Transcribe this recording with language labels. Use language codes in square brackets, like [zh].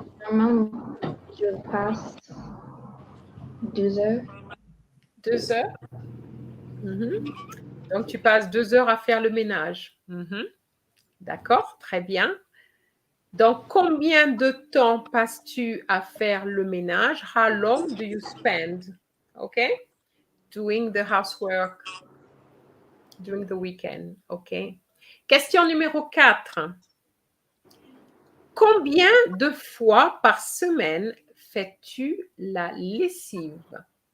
[fr] Normalement, je passe 2 heures. 2 heures? Donc, tu passes 2 heures à faire le ménage. D'accord, très bien. Donc, combien de temps passes-tu à faire le ménage? [en] How long do you spend, okay, doing the housework during the weekend? [fr] Okay. Question numéro 4. Combien de fois par semaine fais-tu la lessive?